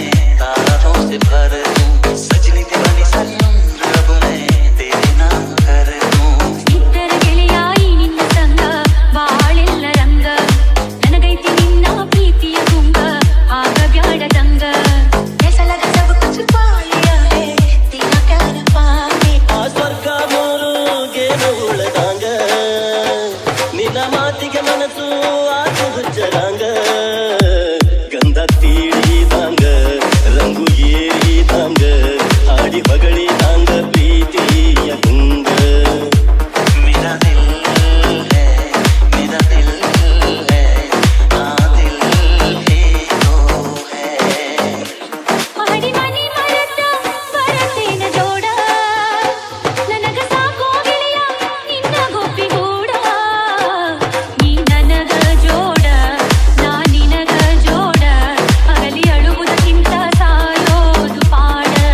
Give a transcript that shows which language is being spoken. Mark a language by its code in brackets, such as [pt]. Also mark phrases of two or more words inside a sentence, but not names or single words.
[hi] तारों से भर दूं सजनी दीवानी सारी उम्र रब मैं तेरे नाम कर दूं इतर [kn] ಗೆಳೆಯಾಯಿ ನಿನ್ನ ಸಂಗ ಬಾಳೆಲ್ಲ ರಂಗ ನನಗೈತಿ ನಿನ್ನ ಪ್ರೀತಿಯ ತುಂಗ ಆಗ ಬ್ಯಾಡ ದಂಗ [hi] ऐसा लगा सब कुछ पा लिया है तेरा प्यार पाके आ [kn] ಸ್ವರ್ಗ ಮೂರುಗೇನು ಉಳದಂಗ ನಿನ್ನ ಮಾತಿಗೆ ಮನಸ್ಸು ಆತು ಹುಚ್ಚರಂಗ ಗಂಧ ತೀಡಿದಂಗ ರಂಗು ಏರಿದಂಗ ಹಾಡಿ ಬಗಳಿದಂಗ ಪ್ರೀತಿಯ ಗುಂಗ [hi] मेरा दिल है मेरा दिल है आ दिल ही तो है [kn] ಮಹಡಿ ಮನಿ ಮರತ ಬರತೇನ ಜೋಡ ನನಗ ಸಾಕೋ ಗೆಳೆಯ ನಿನ್ನ ಗೋಪಿಗೂಡ ನೀ ನನಗ ಜೋಡ ನಾ ನಿನಗ ಜೋಡ ಅಗಲಿ ಅಳುವುದಕ್ಕಿಂತ ಸಾಯೋದು ಪಾಡ